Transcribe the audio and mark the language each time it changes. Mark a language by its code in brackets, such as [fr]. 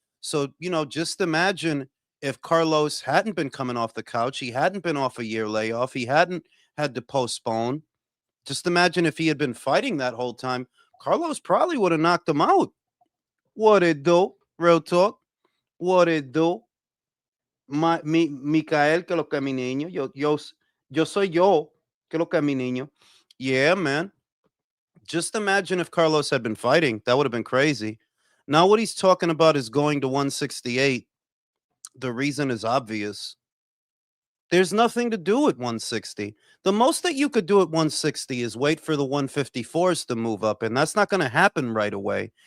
[en] So just imagine if Carlos hadn't been coming off the couch, he hadn't been off a year layoff, he hadn't had to postpone. Just imagine if he had been fighting that whole time, Carlos probably would have knocked him out. What it do? Real talk. What it do? [es] Micael, que lo que mi niño. Yo soy yo. Que lo que mi niño. [en] Yeah, man. Just imagine if Carlos had been fighting. That would have been crazy. Now, what he's talking about is going to 168. The reason is obvious. There's nothing to do at 160. The most that you could do at 160 is wait for the 154s to move up, and that's not going to happen right away.